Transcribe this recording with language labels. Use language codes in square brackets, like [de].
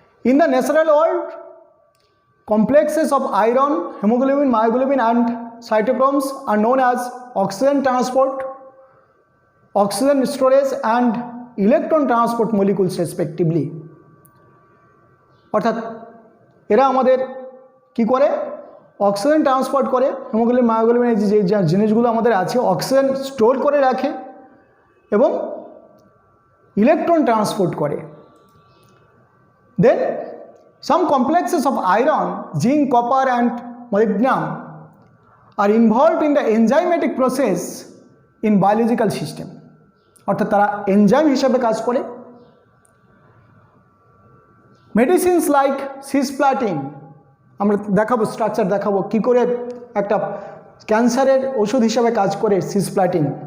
[en] In the natural world, complexes of iron, hemoglobin, myoglobin and cytochromes are known as oxygen transport, oxygen storage and electron transport molecules respectively. [bn] অর্থাৎ এরা আমাদের কি করে? Oxygen transport করে, haemoglobin, myoglobin এই যে জিনিসগুলো আমাদের আছে অক্সিজেন স্টোর করে রাখে এবং ইলেকট্রন ট্রান্সপোর্ট করে। [en] Then some complexes of iron, zinc, copper and molybdenum are involved in the enzymatic process in biological system. [bn] অর্থাৎ তারা এনজাইম হিসাবে কাজ করে। [en] medicines like cisplatin, [bn] আমরা দেখাবো স্ট্রাকচার দেখাবো কি করে একটা ক্যান্সারের ওষুধ হিসাবে কাজ করে সিসপ্লাটিন।